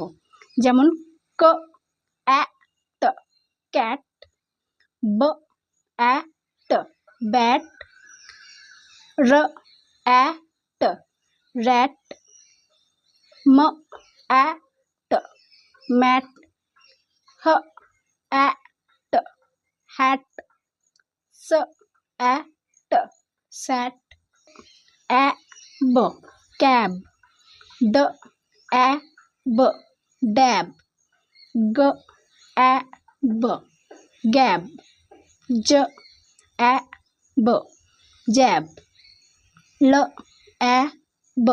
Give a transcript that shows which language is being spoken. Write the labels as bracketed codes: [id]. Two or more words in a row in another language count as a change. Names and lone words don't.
[bn] যেমন ক অ্যা ট ক্যাট, ব অ্যা ট ব্যাট, র অ্যা ট র্যাট, ম অ্যা ট ম্যাট, হ অ্যা ট হ্যাট, স অ্যা ট স্যাট, অ্যা ব ক্যাব, ড অ্যা ব ড্যাব, গ অ্যা ব গ্যাব, জ অ্যা ব জ্যাব, ল অ্যা ব